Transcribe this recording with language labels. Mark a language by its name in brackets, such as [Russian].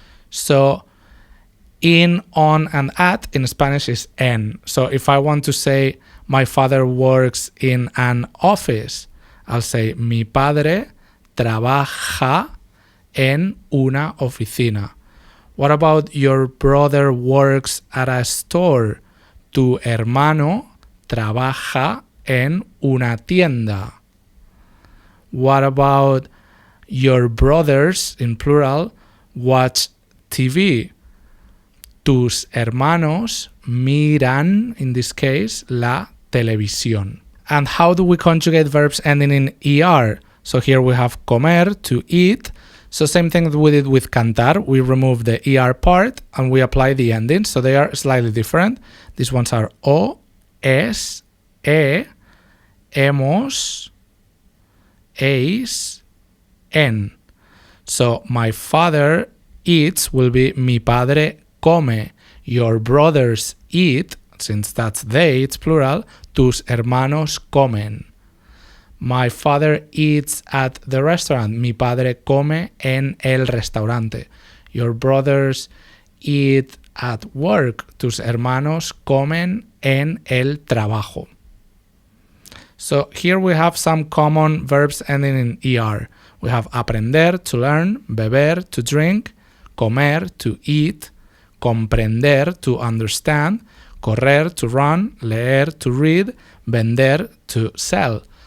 [English] So in, on, and at in Spanish is en. So if I want to say my father works in an office, I'll say [Spanish] mi padre trabaja en una oficina. [English] What about your brother works at a store? [Spanish] Tu hermano trabaja en una tienda. [English] What about your brothers, in plural, watch TV? [Spanish] Tus hermanos miran, [English] in this case, [Spanish] la televisión. [English] And how do we conjugate verbs ending in ER? So here we have comer, to eat. So same thing that we did with cantar. We remove the ER part and we apply the endings. So they are slightly different. These ones are o, es, hemos, eis, en. So my father eats will be [Spanish] mi padre come. [English] Your brothers eat, since that's they, it's plural, [Spanish] tus hermanos comen. [English] My father eats at the restaurant. [Spanish] Mi padre come en el restaurante. [English] Your brothers eat at work. [Spanish] Tus hermanos comen en el trabajo. [English] So here we have some common verbs ending in ER. We have aprender, to learn, beber, to drink, comer, to eat, comprender, to understand, correr, to run, leer, to read, vender, to sell.